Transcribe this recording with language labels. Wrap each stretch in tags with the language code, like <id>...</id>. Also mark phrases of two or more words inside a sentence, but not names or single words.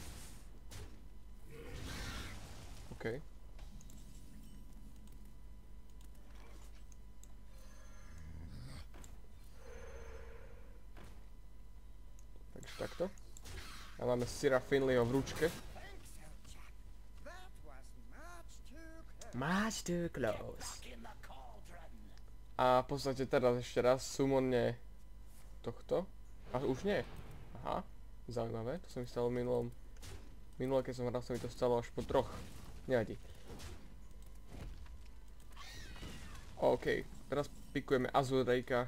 <sk>OK. Takto. A máme Sira Finleyho v ručke.</sk> <en>Much too close.</en> <sk>A v podstate teraz ešte raz summonne tohto. A už nie. Aha, zaujímavé. To sa mi stalo minulé, keď som hral, sa mi to stalo až po 3. Nevadí. OK, teraz pikujeme Azure Drakea.</sk>